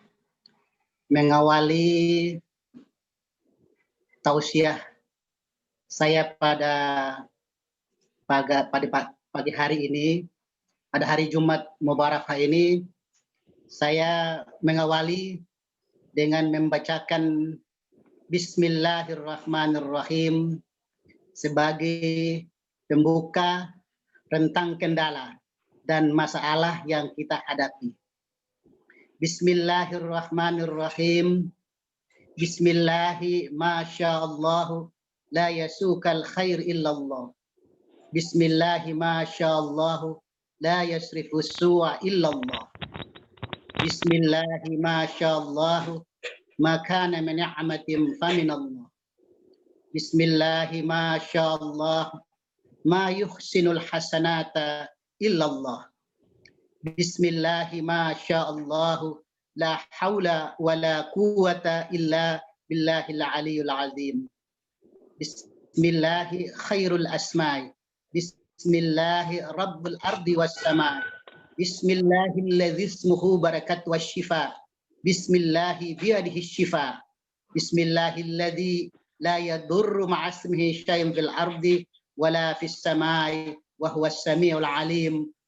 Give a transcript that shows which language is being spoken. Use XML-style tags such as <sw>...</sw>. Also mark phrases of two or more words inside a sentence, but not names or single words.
<id>Mengawali tausiah saya pada pagi hari ini, pada hari Jumat Mubarakah ini, saya mengawali dengan membacakan Bismillahirrahmanirrahim sebagai pembuka tentang kendala dan masalah yang kita hadapi.</id> <ar>Bismillahirrahmanirrahim. بسم الله ما شاء الله. لا يسوق الخير إلا الله. بسم الله ما شاء الله. لا يصرف السوء إلا الله. بسم الله ما شاء الله. ما كان من نعمة فمن الله. بسم الله ما شاء الله. ما يحسن الحسنة إلا الله. بسم الله ما شاء الله. لا حول ولا قوة إلا بالله العلي العظيم. بسم الله خير الأسماء. بسم الله رب الأرض والسماء'. بسم الله الذي اسمه بركة وشفاء. بسم الله بيده شفاء. بسم الله الذي لا يضر مع اسمه شيء في الأرض ولا في السماء وهو السميع العليم.</ar>